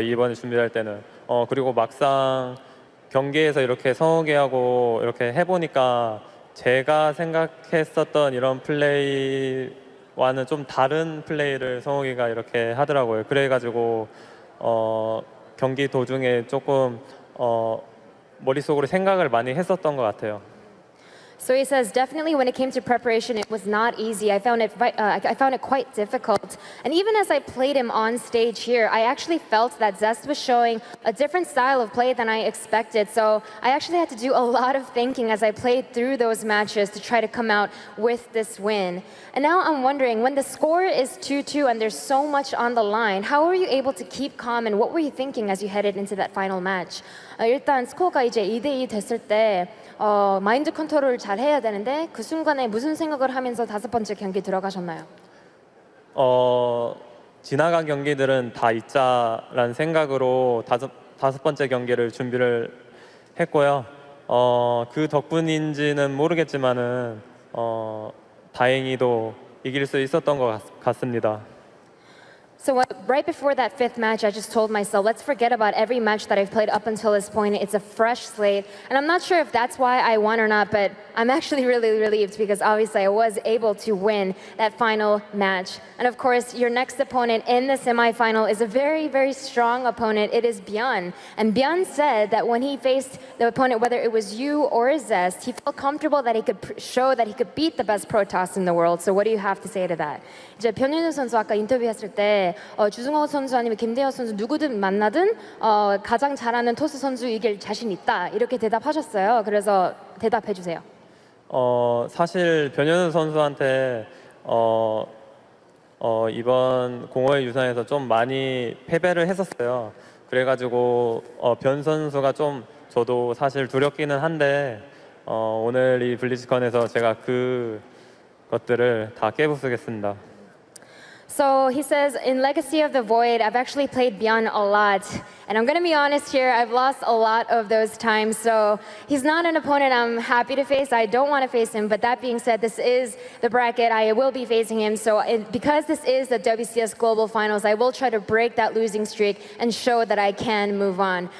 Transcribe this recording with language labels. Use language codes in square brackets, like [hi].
[ko] 이번에 준비할 때는. 그리고 막상 경기에서 이렇게 성우기하고 이렇게 해보니까 제가 생각했었던 이런 플레이와는 좀 다른 플레이를 성우기가 이렇게 하더라고요. 그래가지고 경기 도중에 조금 머릿속으로 생각을 많이 했었던 것 같아요. [en] So he says, definitely when it came to preparation, it was not easy. I found it quite difficult. And even as I played him on stage here, I actually felt that Zest was showing a different style of play than I expected. So I actually had to do a lot of thinking as I played through those matches to try to come out with this win. And now I'm wondering, when the score is 2-2 and there's so much on the line, how were you able to keep calm and what were you thinking as you headed into that final match? [ko] 일단 스코어가 이제 2대2 됐을 때 마인드 컨트롤을 잘 해야 되는데 그 순간에 무슨 생각을 하면서 다섯 번째 경기 들어가셨나요? 지나간 경기들은 다 잊자라는 생각으로 다섯 번째 경기를 준비를 했고요. 그 덕분인지는 모르겠지만은 다행히도 이길 수 있었던 것 같습니다. [en] So right before that fifth match, I just told myself, let's forget about every match that I've played up until this point. It's a fresh slate. And I'm not sure if that's why I won or not, but I'm actually really relieved because obviously I was able to win that final match. And of course, your next opponent in the semifinal is a very strong opponent. It is Byeon. And Byeon said that when he faced the opponent, whether it was you or Zest, he felt comfortable that he could show that he could beat the best Protoss in the world. So what do you have to say to that? [ko] 이제 변윤우 선수 아까 인터뷰했을 때 주승호 선수 아니면 김대현 선수 누구든 만나든 가장 잘하는 토스 선수 이길 자신 있다 이렇게 대답하셨어요. 그래서 대답해 주세요. 사실 변현우 선수한테 이번 공허의 유산에서 좀 많이 패배를 했었어요. 그래가지고 변 선수가 좀 저도 사실 두렵기는 한데 오늘 이 블리즈컨에서 제가 그 것들을 다 깨부수겠습니다. [en] So he says, in Legacy of the Void, I've actually played Byeon a lot. And I'm going to be honest here, I've lost a lot of those times. So he's not an opponent I'm happy to face. I don't want to face him. But that being said, this is the bracket. I will be facing him. So because this is the WCS Global Finals, I will try to break that losing streak and show that I can move on.